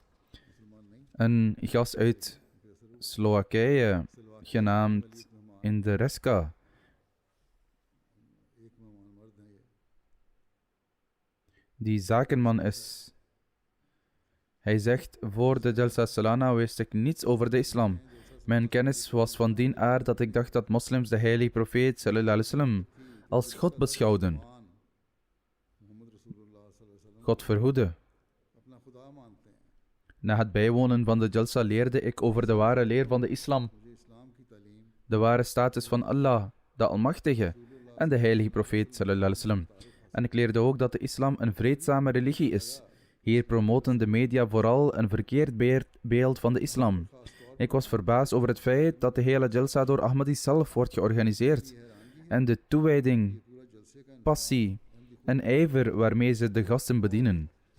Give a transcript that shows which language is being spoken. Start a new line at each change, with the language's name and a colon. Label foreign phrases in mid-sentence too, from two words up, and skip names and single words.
Dutch: Een gast uit Slowakije, genaamd Indreska, die zakenman is. Hij zegt: voor de Jalsa Salana wist ik niets over de islam. Mijn kennis was van die aard dat ik dacht dat moslims de heilige profeet
Arabic: صلى الله عليه وسلم
Dutch: als God beschouwden. God verhoede. Na het bijwonen van de Jalsa leerde ik over de ware leer van de islam, de ware status van Allah, de Almachtige, en de heilige profeet
Arabic: صلى الله عليه وسلم.
Dutch: En ik leerde ook dat de islam een vreedzame religie is. Hier promoten de media vooral een verkeerd beeld van de islam. Ik was verbaasd over het feit dat de hele Jalsa door Ahmadis zelf wordt georganiseerd en de toewijding, passie en ijver waarmee ze de gasten bedienen.